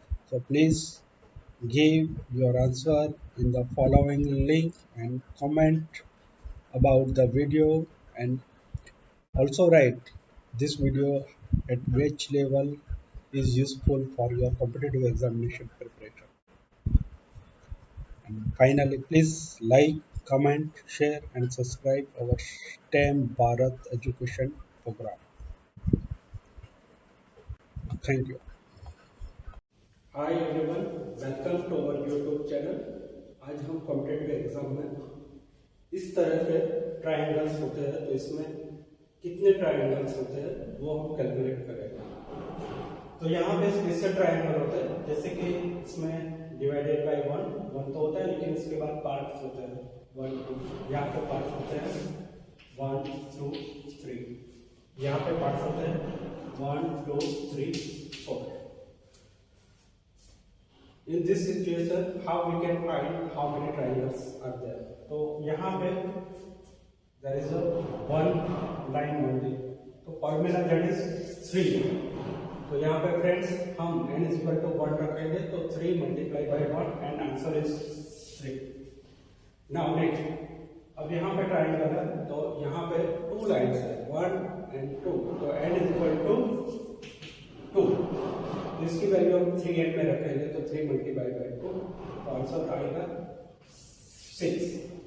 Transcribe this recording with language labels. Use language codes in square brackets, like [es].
[en] So please give your answer in the following link and comment about the video, and also write this video at which level is useful for your competitive examination preparation. And finally, please like, comment, share, and subscribe our STEM Bharat education program. Thank you. Hi everyone, welcome to our YouTube channel. [hi] आज हम competitive exam में इस तरह के triangles होते हैं, तो इसमें कितने ट्रायंगल्स होते हैं वो हम कैलकुलेट करेंगे। तो यहाँ पे कैसे ट्रायंगल होते हैं, जैसे कि इसमें डिवाइडेड बाय वन तो होता है, लेकिन इसके बाद पार्ट्स होते हैं 1 2। यहाँ पे पार्ट्स होते हैं 1 2 3। यहाँ पे पार्ट्स होते हैं 1 2 3 4। [en] In this situation, how we can find how many triangles are there? [hi] तो यहाँ पे [en] there is a one line only, तो formula that is 3। [hi] तो यहाँ पे फ्रेंड्स हम [en] n is equal to 1 [hi] रखेंगे, तो [en] 3 multiplied by 1 and answer is 3। Now next, [hi] अब यहाँ पे ट्राइंगल है, तो यहाँ पे 2 लाइन्स है 1 and 2, तो [en] n is equal to 2। [hi] तो इसकी वैल्यू हम 3n में रखेंगे, तो 3 मल्टीप्लाई बाय 2, तो आंसर आएगा 6।